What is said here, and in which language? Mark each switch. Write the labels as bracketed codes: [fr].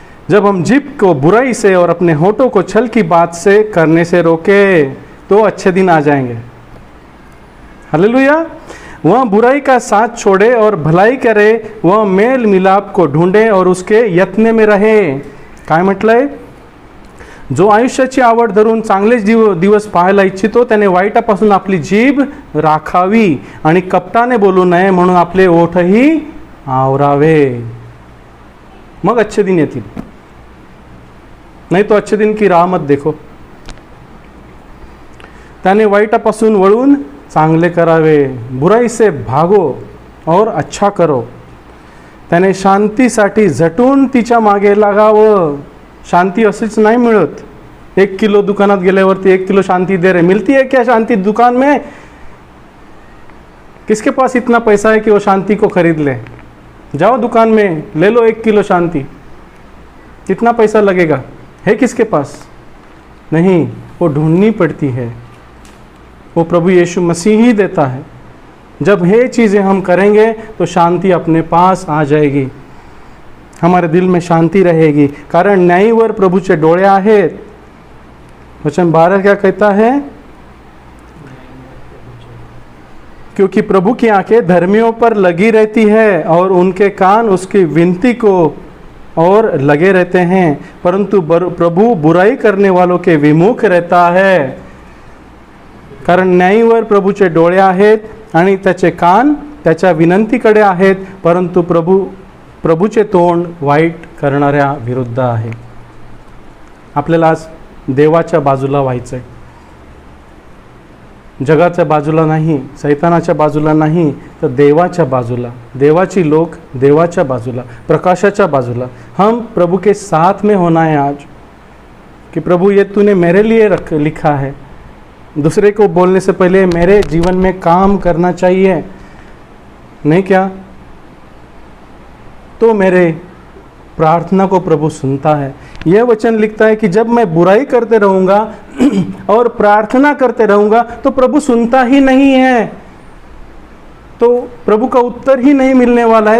[hi] जब हम जीभ को बुराई से और अपने होठों को छल की बात से करने से रोके, तो अच्छे दिन आ जाएंगे. हालेलुया. वह बुराई का साथ छोड़े और भलाई करे, वह मेल मिलाप को ढूंढे और उसके यत्न में रहे. [mr] काय म्हटलंय? जो आयुष्याची आवड धरून चांगले दिवस पाहायला इच्छितो त्याने वाईटापासून आपली जीभ राखावी आणि कपटाने बोलू नये, म्हणून आपले ओठही आवरावे. मग अच्छे दिन येतील. [hi] नहीं तो अच्छे दिन की राह मत देखो. [mr] त्याने वाईटापासून वळून चांगले करावे. [hi] बुराई से भागो और अच्छा करो. [mr] त्याने शांतीसाठी झटून तिच्या मागे लागावं. शांती अशीच नाही मिळत. 1 किलो दुकानात गेल्यावरती [hi] 1 किलो शांति दे रहे, मिलती है क्या शांति दुकान में? किसके पास इतना पैसा है कि वो शांति को खरीद ले? जाओ दुकान में ले लो 1 किलो शांति. कितना पैसा लगेगा? है किसके पास? नहीं, वो ढूंढनी पड़ती है. वो प्रभु यीशु मसीह ही देता है. जब ये चीज़ें हम करेंगे तो शांति अपने पास आ जाएगी. हमारे दिल में शांति रहेगी, [mr] कारण न्यायीवर प्रभूचे डोळे आहेत. [hi] वचन 12 क्या कहता है? क्योंकि प्रभु की आंखें धर्मियों पर लगी रहती है और उनके कान उसकी विनती को और लगे रहते हैं, परंतु प्रभु बुराई करने वालों के विमुख रहता है. [mr] कारण न्यायीवर प्रभूचे डोळे आहेत आणि त्याचे कान त्याच्या विनंतीकडे आहेत, परंतु प्रभूचे तोंड वाईट करणाऱ्या विरुद्ध आहे. आपल्याला आज देवाच्या बाजूला व्हायचं आहे. जगाच्या बाजूला नाही, सैतानाच्या बाजूला नाही, तर देवाच्या बाजूला. देवाची लोक देवाच्या बाजूला, प्रकाशाच्या बाजूला. [hi] हम प्रभु के साथ में होना है आज, कि प्रभु ये तूने मेरे लिए लिखा है. दूसरे को बोलने से पहले मेरे जीवन में काम करना चाहिए, नहीं क्या? तो मेरे प्रार्थना को प्रभु सुनता है. यह वचन लिखता है कि जब मैं बुराई करते रहूँगा और प्रार्थना करते रहूँगा तो प्रभु सुनता ही नहीं है, तो प्रभु का उत्तर ही नहीं मिलने वाला है.